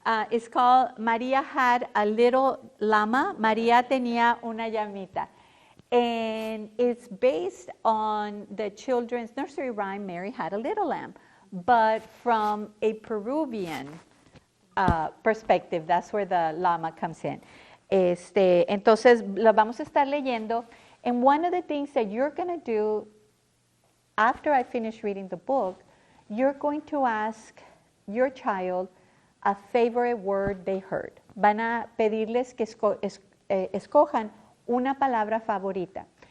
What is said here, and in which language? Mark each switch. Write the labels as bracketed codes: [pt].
[en] It's called Maria Had a Little Llama. [es] María tenía una llamita. [en] And it's based on the children's nursery rhyme, Mary Had a Little Lamb, but from a Peruvian perspective. That's where the llama comes in. [es] Entonces, lo vamos a estar leyendo. [en] And one of the things that you're going to do after I finish reading the book, you're going to ask your child a favorite word they heard. [es] Van a pedirles que escojan una palabra favorita.